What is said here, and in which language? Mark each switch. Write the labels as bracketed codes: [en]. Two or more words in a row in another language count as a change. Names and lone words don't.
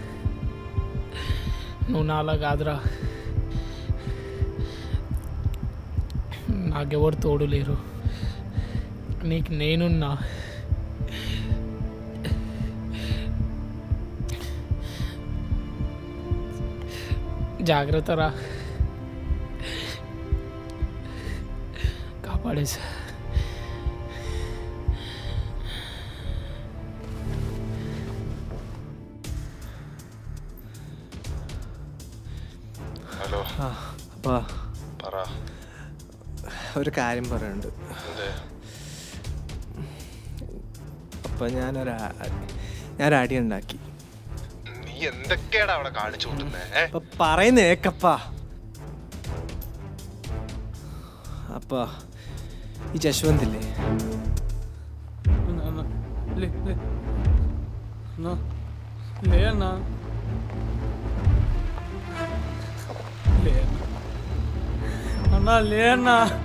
[te] నువ్వు నాలా కాదురా, నాకెవరు తోడు లేరు, నీకు నేనున్నా. జాగ్రత్తరా, కాపాడేసా. [ml] ഹലോ അപ്പാ പറ. ഒരു കാര്യം പറയാനുണ്ട്. അപ്പം ഞാനൊരടി ഉണ്ടാക്കി. നീ എന്തൊക്കെയാടാ അവിടെ കാണിച്ചു കൂട്ടുന്നേ? പറയുന്നേക്കപ്പാ. അപ്പാ ഈ ജശ്വന്തില്ലേ, [te] అన్నా లే అన్నా.